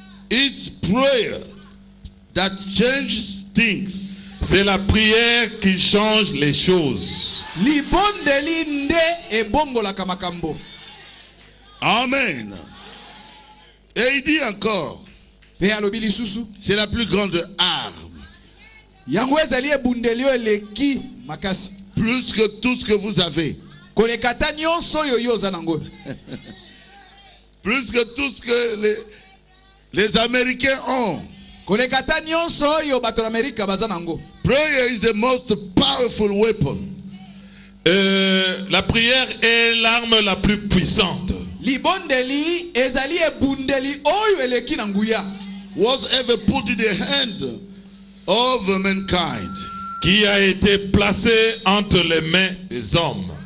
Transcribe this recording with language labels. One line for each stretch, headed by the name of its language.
English: It's prayer that changes things.
French: C'est la prière qui change les choses.
Lingala: Libondeli nde ebongolaka makambo.
French: Amen. Et il dit encore,
Lingala: Pe alobi lisusu
French: c'est la plus grande arme.
Lingala: yango ezali ebundeli oyo eleki makasi
French: Plus que tout ce que vous avez.
Lingala: kolekata nyonso oyo yo oza nango.
French: Plus que tout ce que les Américains ont.
Lingala: kolekata nyonso oyo bato na Amerika baza nango.
English: Prayer is the most powerful weapon.
French: La prière est l'arme la plus puissante.
Lingala: Libondeli ezali ebundeli oyo eleki na nguya
English: Was ever put in the hand of mankind.
French: Qui a été placée entre les mains des hommes.